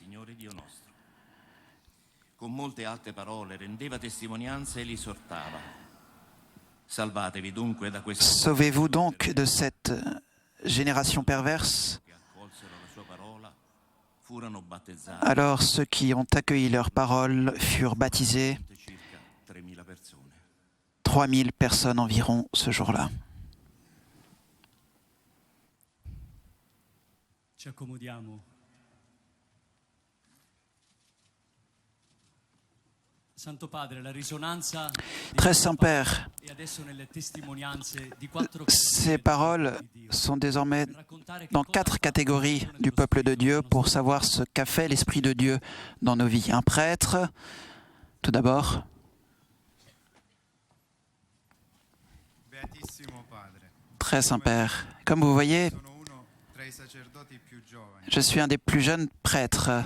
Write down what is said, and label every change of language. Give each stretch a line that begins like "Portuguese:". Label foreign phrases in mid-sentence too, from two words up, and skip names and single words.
French: Sauvez-vous donc de cette génération perverse. Alors ceux qui ont accueilli leur parole furent baptisés, 3000 personnes environ ce jour-là.
Italian: Ci accomodiamo. Santo Padre, la risonanza
French: Très Saint-Père,
Italian: e adesso nelle testimonianze di 4
French: ces paroles sont désormais dans 4 catégories du peuple de Dieu pour savoir ce qu'a fait l'Esprit de Dieu dans nos vies. Un prêtre, tout d'abord. Très Saint-Père, comme vous voyez, je suis un des plus jeunes prêtres.